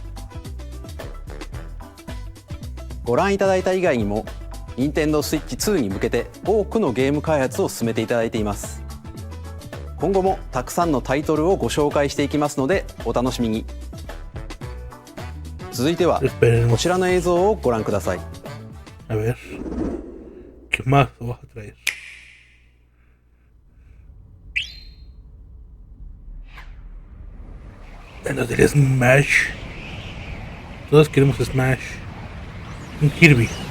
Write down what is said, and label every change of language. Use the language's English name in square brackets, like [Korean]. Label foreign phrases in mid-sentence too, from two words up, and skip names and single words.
[Japanese] ご覧いただいた以外にも Nintendo Switch 2に向けて多くのゲーム開発を進めていただいています。今後もたくさんのタイトルをご紹介していきますのでお楽しみに。続いてはこちらの映像をご覧ください。 [Spanish] A ver, ¿qué más vas a traer? Bueno, del Smash. Todos queremos Smash. Un Kirby.